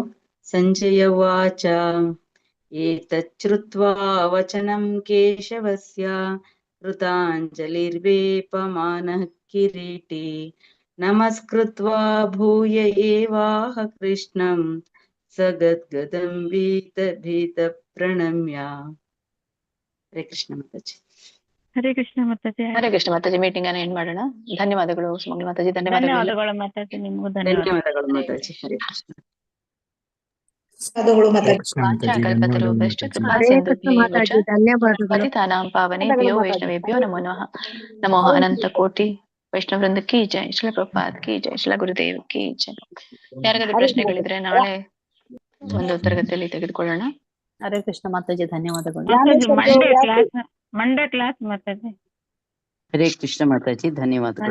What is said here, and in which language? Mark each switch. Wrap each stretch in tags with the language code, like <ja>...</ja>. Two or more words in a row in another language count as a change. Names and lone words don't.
<sa>ಸಂಜಯ ಉವಾಚ ಏತಚ್ಛ್ರುತ್ವಾ ವಚನಂ ಕೇಶವಸ್ಯ ಕೃತಾಂಜಲಿರ್ವೇಪಮಾನಃ ಕಿರೀಟಿ ನಮಸ್ಕೃತ್ವಾ ಭೂಯ ಏವಾಹ ಕೃಷ್ಣಂ ಸಗದ್ಗದಂ ಭೀತ ಪ್ರಣಮ್ಯ.</sa> <kn>ಹರೇ ಕೃಷ್ಣ ಮಾತಾಜಿ. ಹರೇ ಕೃಷ್ಣ ಮಾತಾಜಿ. ಹರೇ ಕೃಷ್ಣ ಮಾತಾಜಿ. ಮೀಟಿಂಗ್ ಅನ್ನ ಏನ್ ಮಾಡೋಣ. ಧನ್ಯವಾದಗಳು ಸುಮಂಗಲ ಮಾತಾಜಿ. ಧನ್ಯವಾದಗಳು ಮಾತಾಜಿ. ನಿಮಗೂ ಧನ್ಯವಾದಗಳು ಮಾತಾಜಿ. ಹರೇ ಕೃಷ್ಣ.</kn> <sa>ಪತಿತಾನಾಂ ಪಾವನೇಭ್ಯೋ ವೈಷ್ಣವೇಭ್ಯೋ ನಮೋ ನಮಃ.</sa> <hi>नमो अनंत कोटि वैष्णव वृंद की जय. श्रील प्रभुपाद की जय. श्रील गुरुदेव की जय.</hi> <kn>ಯಾರಿಗಾದ್ರೂ ಪ್ರಶ್ನೆಗಳಿದ್ರೆ ನಾಳೆ ಒಂದು ತರಗತಿಯಲ್ಲಿ ತೆಗೆದುಕೊಳ್ಳೋಣ. ಹರೇ ಕೃಷ್ಣ ಮಾತಾಜಿ. ಧನ್ಯವಾದಗಳು.</kn> <en>Monday class ಮಾತಾಜಿ.</en> <kn>ಹರೇ ಕೃಷ್ಣ ಮಾತಾಜಿ. ಧನ್ಯವಾದಗಳು.</kn>